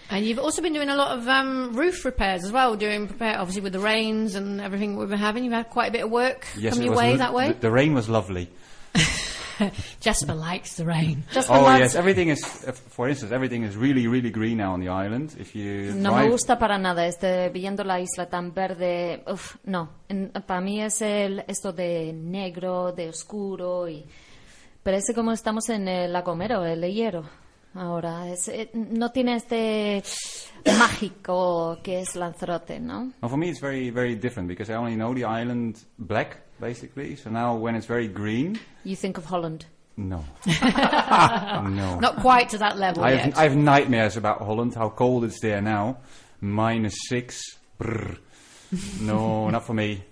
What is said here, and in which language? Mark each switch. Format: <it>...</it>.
<en>And you've also been doing a lot of roof repairs as well, doing prepare obviously with the rains and everything we've been having. You've had quite a bit of work come your way that way. The rain was lovely. Jasper likes the rain. Yes, everything is, for instance, everything is really, really green now on the island. If you</en> <es>no me gusta para nada, viendo la isla tan verde, no. Para mí es esto de negro, de oscuro, y parece como estamos en el agomero, el hierro. Ahora, no tiene este mágico que es Lanzarote, ¿no?</es> <en>Well, for me, it's very, very different because I only know the island black, basically. So now when it's very green... You think of Holland? No. No. Not quite to that level yet. I have nightmares about Holland, how cold it's there now. -6. Brr. No, not for me.</en>